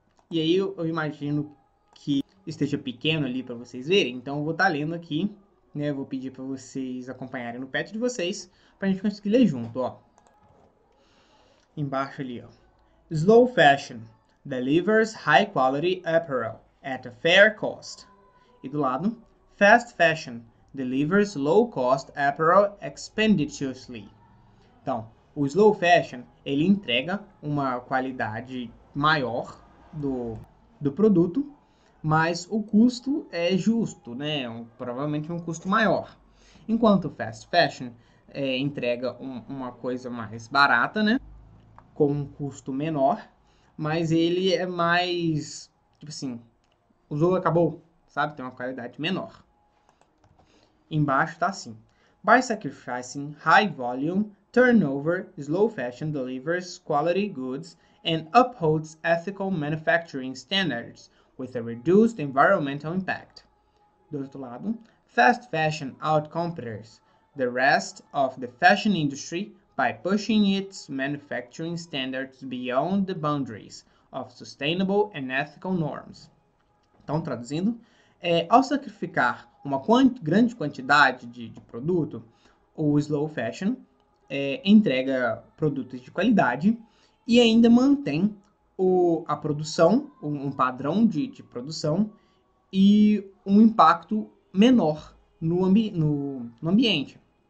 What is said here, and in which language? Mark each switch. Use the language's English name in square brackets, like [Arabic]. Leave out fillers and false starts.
[Portuguese] E aí eu imagino que esteja pequeno ali para vocês verem, então eu vou estar lendo aqui, né? Eu vou pedir para vocês acompanharem no pad de vocês para a gente conseguir ler junto, ó. Embaixo ali, ó. [English] Slow fashion delivers high quality apparel at a fair cost. [Portuguese] E do lado, [English] fast fashion delivers low cost apparel expeditiously. [Portuguese] Então, o slow fashion, ele entrega uma qualidade maior do produto, mas o custo é justo, né? Provavelmente um custo maior. Enquanto o fast fashion entrega uma coisa mais barata, né? Com um custo menor, mas ele é mais, tipo assim, usou, acabou, sabe? Tem uma qualidade menor. Embaixo tá assim. [English] By sacrificing high volume, turnover, slow fashion delivers quality goods and upholds ethical manufacturing standards with a reduced environmental impact. [Portuguese] Do outro lado, [English] fast fashion outcompetes the rest of the fashion industry by pushing its manufacturing standards beyond the boundaries of sustainable and ethical norms. [Portuguese] Então, traduzindo, ao sacrificar uma grande quantidade de produto, o slow fashion entrega produtos de qualidade e ainda mantém a produção, um padrão de produção e um impacto menor no ambiente.